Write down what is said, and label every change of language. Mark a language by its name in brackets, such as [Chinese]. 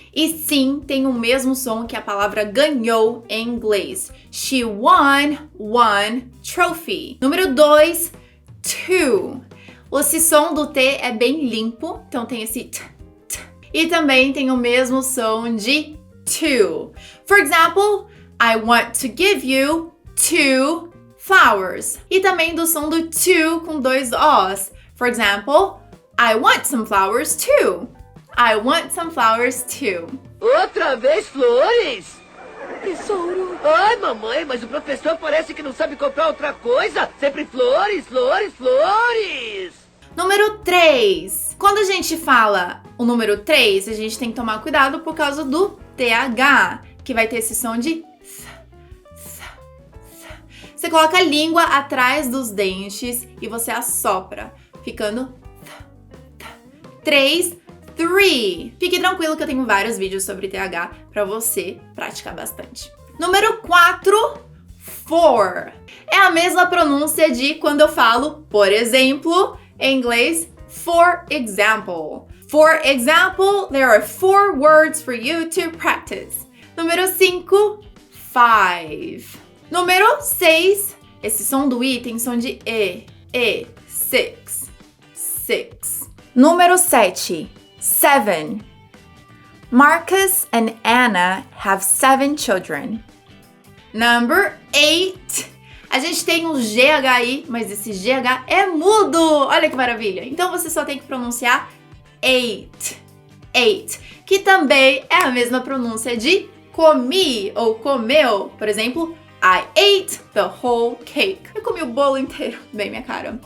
[Portuguese] E sim, tem o mesmo som que a palavra ganhou em inglês. [English] She won one trophy. [Portuguese] Número 2, [English] two. [Portuguese] Esse som do T é bem limpo, então tem esse t. E também tem o mesmo som de two. [English] For example, I want to give you 2 flowers. [Portuguese] E também do som do to com 2 Os. [English] For example, I want some flowers too. I want some flowers too. [Portuguese] Outra vez flores? Tesouro. Ai, mamãe, mas o professor parece que não sabe comprar outra coisa. Sempre flores, flores, flores. Número 3. Quando a gente fala o número 3, a gente tem que tomar cuidado por causa do TH, que vai ter esse som de Você coloca a língua atrás dos dentes e você assopra, ficando 3, 3. Fique tranquilo que eu tenho vários vídeos sobre TH para você praticar bastante. Número 4, for. É a mesma pronúncia de quando eu falo, por exemplo, em inglês, [English] for example. For example, there are 4 words for you to practice. [Portuguese] Número 5, 5. Número 6, esse som do I tem som de E, 6, 6. Número 7, 7. [English] Marcus and Anna have 7 children. Number 8. [Portuguese] A gente tem um GHI, mas esse GH é mudo. Olha que maravilha. Então você só tem que pronunciar 8. 8. Que também é a mesma pronúncia de comi ou comeu. Por exemplo, [English] I ate the whole cake. [Portuguese] Eu comi o bolo inteiro. Bem minha cara.